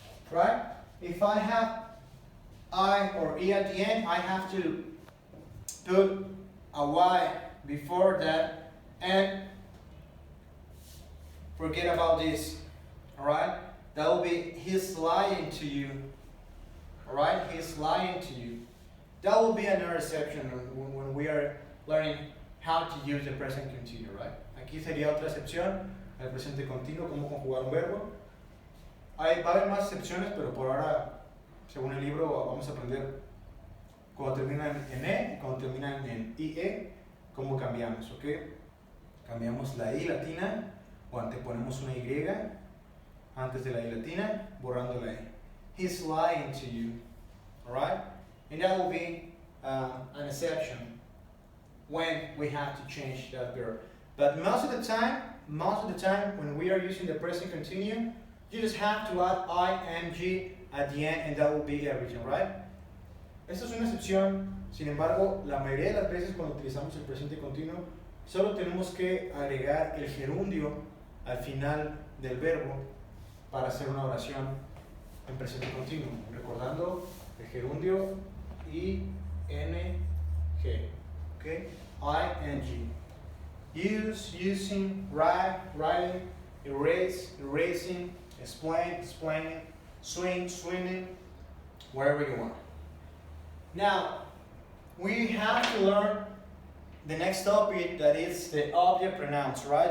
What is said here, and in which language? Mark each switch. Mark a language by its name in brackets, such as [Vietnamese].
[English] Right? If I have I or E at the end, I have to put a Y before that and forget about this. Alright? That will be he's lying to you. Alright? He's lying to you. That will be another exception when we are learning how to use the present continuous, right? [Spanish] Aquí sería otra excepción, el presente continuo, cómo conjugar un verbo. Va a haber más excepciones, pero por ahora, según el libro, vamos a aprender cuando terminan en E, cuando terminan en IE, cómo cambiamos, ¿ok? Cambiamos la I latina o anteponemos una Y antes de la I latina, borrando la E. [English] He's lying to you, alright? And that will be an exception when we have to change that verb. But most of the time, when we are using the present continuous, you just have to add ing at the end and that will be everything, right? [Spanish] Esta es una excepción, sin embargo, la mayoría de las veces cuando utilizamos el presente continuo, solo tenemos que agregar el gerundio al final del verbo para hacer una oración en presente continuo, recordando el gerundio ing, okay? [English] ing. Use, using, write, writing, erase, erasing, explain, explaining, swing, swinging, wherever you want. Now, we have to learn the next topic, that is the object pronouns, right?